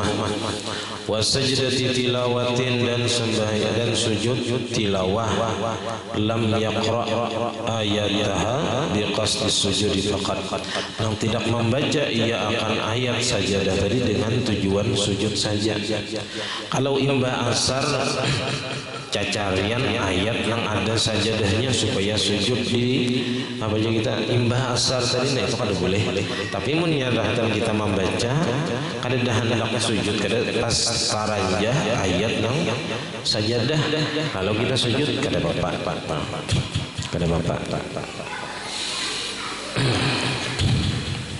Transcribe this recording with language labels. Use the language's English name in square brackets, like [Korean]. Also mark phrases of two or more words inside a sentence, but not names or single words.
[Arabic] Wa sajdati tilawatin, [Banjar] dan sembahyang dan sujud tilawah, [Arabic] lam yaqra ayataha biqasdi sujudi faqat, [Indonesian] yang tidak membaca ia akan ayat sajadah tadi dengan tujuan sujud saja. [Banjar] Kalau imbah asar cacarian ayat yang ada sajadahnya supaya sujud di apa aja kita imbah asar tadi, nah itu kada boleh. Tapi mun nyadahkan kita membaca kada dah hendak sujud, kada pas saranjah ayat yang sajadah, kalau kita sujud kada apa-apa, kada apa-apa.